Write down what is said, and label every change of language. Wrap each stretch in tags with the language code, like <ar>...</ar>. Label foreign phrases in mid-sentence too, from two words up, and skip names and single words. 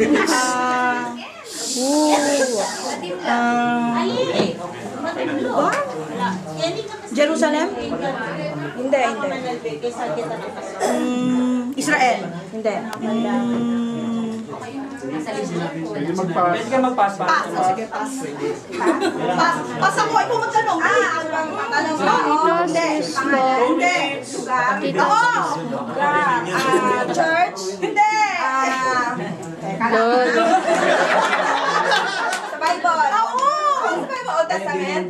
<tl>Jerusalem? Hindi. Israel? Hindi. Pwede ka mag-pass pa. Pass. Sige, pass. Pass ako. Ikaw magtanong. Tanong mo? Hindi. Lugar? Church? Hindi. Sa Bible. Oo. Sa Bible,</tl> <en>Old Testament.</en>